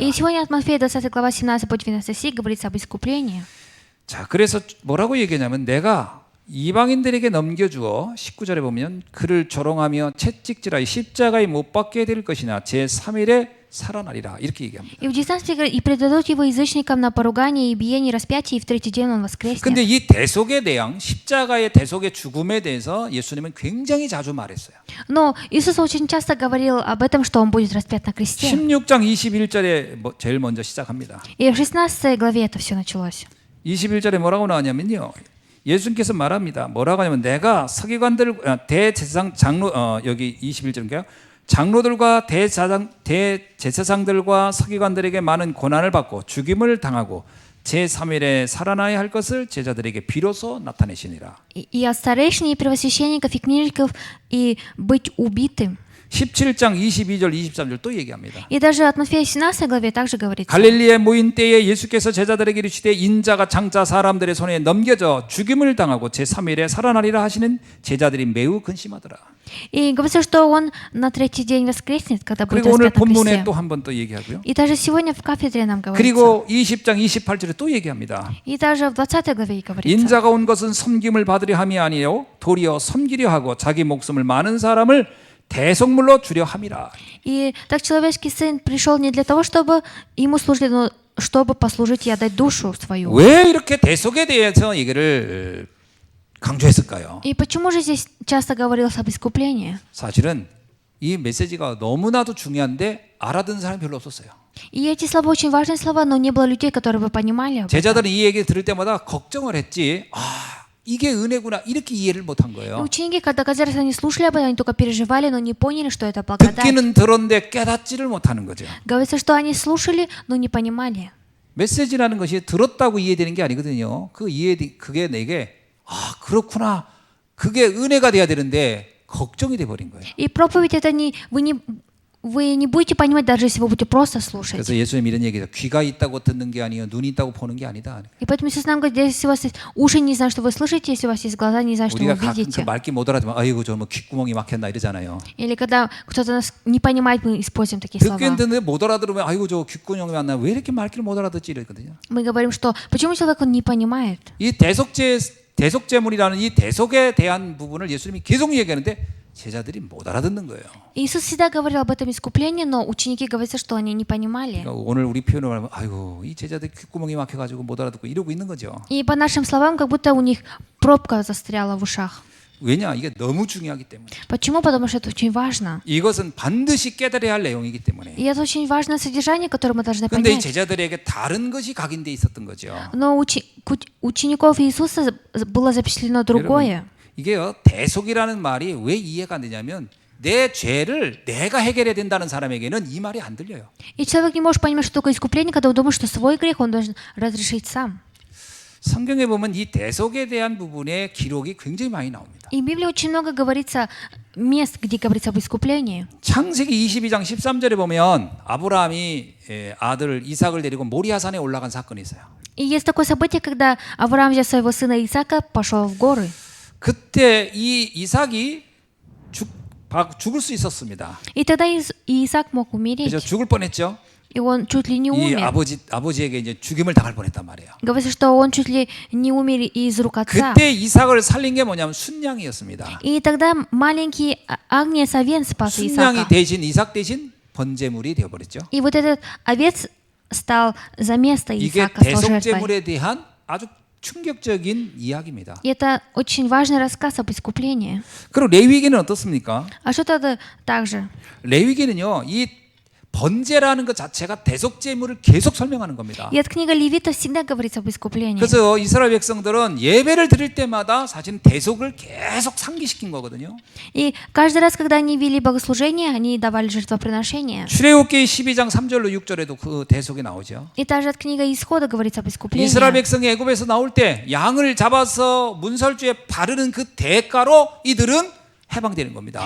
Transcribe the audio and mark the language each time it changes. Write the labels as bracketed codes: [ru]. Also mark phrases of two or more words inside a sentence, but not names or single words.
[ru] И сегодня от Матфея 20 глава 17 по 12 стих говорится об искуплении. [ko] 자, 그래서 뭐라고 얘기하냐면 내가 이방인들에게 넘겨주어 19절에 보면 그를 조롱하며 채찍질하여 십자가에 못 박게 될 것이나 제3일에 살아나리라 이렇게 얘기합니다. [ru] И в 19 стихе говорит, и предадут его язычникам на поругание и биение, распятие, и в третий день он воскреснет. [ko] 근데 이 대속의 대양, 십자가의 대속의 죽음에 대해서 예수님은 굉장히 자주 말했어요. [ru] Но Иисус очень часто говорил об этом, что он будет распят на кресте. [ko] 16장 21절에 제일 먼저 시작합니다. [ru] И в 16 главе это все началось. [ko] 21절에 뭐라고 나왔냐면요. 예수님께서 말합니다. 뭐라고 하냐면 내가 서기관들 대제사장 장로 여기 21절인가요? 장로들과 대제사장들과 서기관들에게 많은 고난을 받고 죽임을 당하고 제3일에 살아나야 할 것을 제자들에게 비로소 나타내시니라. [ru] И от старейшин, и первосвященников, и книжников, и быть убитым. [ko] 17장 22절 23절 또 얘기합니다. [ru] И даже от Матфея 17 главе также говорится. [ko] 갈릴리에 모인 때에 예수께서 제자들에게 이르시되 인자가 장차 사람들의 손에 넘겨져 죽임을 당하고 제3일에 살아나리라 하시는 제자들이 매우 근심하더라. [ru] И говорится, что он на третий день воскреснет, когда будет [ko] 그리고 오늘 [ru] распят на [ko] 본문에 [ru] кресте. [ko] 또 한 번 또 얘기하고요. [ru] И даже сегодня в кафедре нам говорится. [ko] 그리고 20장 28절에 또 얘기합니다. [ru] И даже в 20 главе говорится. [ko] 인자가 온 것은 섬김을 받으려 함이 아니요 도리어 섬기려 하고 자기 목숨을 많은 사람을 대속물로 주려 함이라. [ru] И так человеческий сын пришел не для того, чтобы ему служили, но чтобы послужить и отдать душу свою. [ko] 왜 이렇게 대속에 대해서 얘기를 강조했을까요? [ru] И почему же здесь часто говорилось об искуплении? [ko] 사실은 이 메시지가 너무나도 중요한데 알아듣는 사람이 별로 없었어요. [ru] И эти слова очень важные слова, но не было людей, которые бы понимали об этом. [ko] 제자들은 이 얘기 들을 때마다 걱정을 했지. 이게 은혜구나 이렇게 이해를 못한 [ru] И [ko] 거예요. [ru] ученики, когда каждый раз они слушали об этом, они только переживали, но не поняли, что это благодать. [ko] 듣기는 들었는데 깨닫지를 못하는 거죠. [ru] Говорится, что они слушали, но не понимали. [ko] 메시지라는 것이 들었다고 이해되는 게 아니거든요. 그게 내게 그렇구나. 그게 은혜가 돼야 되는데 걱정이 돼 버린 거예요. [ru] И проповедь это вы не будете понимать, даже если вы будете просто слушать. [ko] 그래서 예수님 이런 얘기죠. 귀가 있다고 듣는 게 아니에요. 눈이 있다고 보는 게 아니다. [ru] И поэтому Иисус нам говорит, если у вас есть уши, не знаю, что вы слышите, если у вас есть глаза, не знаю, что вы [ko] 우리가 가끔 그 [ru] видите. [ko] 말귀 못 알아듣으면 아이고 저 뭐 귓구멍이 막혔나 이러잖아요. [ru] Или когда кто-то нас не понимает, мы используем такие слова. [ko] 듣긴 듣는데 못 알아들으면 아이고 저 귓구멍이 막나 왜 이렇게 말귀를 못 알아듣지 이러거든요. [ru] Мы говорим, что почему человек он не понимает? [ko] 이 대속제물이라는 이 대속에 대한 부분을 예수님이 계속 얘기하는데 제자들이 못 알아듣는 거예요. [ru] Иисус всегда говорил об этом искуплении, но ученики говорится, что они не понимали. [ko] 그러니까 오늘 우리 표현을 하면 아이고 이 제자들 귓구멍이 막혀가지고 못 알아듣고 이러고 있는 거죠. [ru] И по нашим словам, как будто у них пробка застряла в ушах. [ko] 왜냐 이게 너무 중요하기 때문에. [ru] Почему? Потому что это очень важно. [ko] 이것은 반드시 깨달아야 할 내용이기 때문에. [ru] И это очень важное содержание, которое мы должны [ko] 그런데 이 [ru] понять. [ko] 제자들에게 다른 것이 각인돼 있었던 거죠. [ru] Но учеников Иисуса было запечатлено другое. [ko] 이게요 대속이라는 말이 왜 이해가 안 되냐면 내 죄를 내가 해결해야 된다는 사람에게는 이 말이 안 들려요. [ru] И человек не может понимать, что такое искупление, когда он думает, что свой грех он должен разрешить сам. [ko] 성경에 보면 이 대속에 대한 부분의 기록이 굉장히 많이 나옵니다. [ru] И в Библии очень много говорится мест, где говорится об искуплении. [ko] 창세기 22장 13절에 보면 아브라함이 아들 이삭을 데리고 모리아산에 올라간 사건이 있어요. [ru] И есть такое событие, когда Авраам, взяв своего сына Исаака, пошел в горы. [ko] 그때 이 이삭이 죽을 수 있었습니다. [ru] И тогда Исаак мог умереть. [ko] 그죠? 죽을 뻔했죠. [ru] И он чуть ли не [ko] 이 [ru] умер. [ko] 아버지에게 이제 죽임을 당할 뻔했단 말이에요. [ru] Говорится, что он чуть ли не умер из рук отца. [ko] 그때 이삭을 살린 게 뭐냐면 순양이었습니다. [ru] И тогда маленький агнец овец спас [ko] 순양이 [ru] Исаака. [ko] 대신 이삭 대신 번제물이 되어버렸죠. [ru] И вот этот овец стал за место [ko] 이게 [ru] Исаака, стал жертвой. [ko] 대속제물에 대한 아주 충격적인 이야기입니다. [ru] И это очень важный рассказ об искуплении. [ko] 그리고 레위기는 어떻습니까? [ru] А что тогда также? [ko] 레위기는요, 이 번제라는 것 자체가 대속제물을 계속 설명하는 겁니다. [ru] И от книга Левита всегда говорится об искуплении. [ko] 그래서 이스라엘 백성들은 예배를 드릴 때마다 사실 대속을 계속 상기시킨 거거든요. [ru] И каждый раз, когда они вели богослужение, они давали жертвоприношения. [ko] 출애굽기 12장 3절로 6절에도 그 대속이 나오죠. [ru] И также от книга Исхода говорится об искуплении. [ko] 이스라엘 백성이 애굽에서 나올 때 양을 잡아서 문설주에 바르는 그 대가로 이들은 해방되는 겁니다.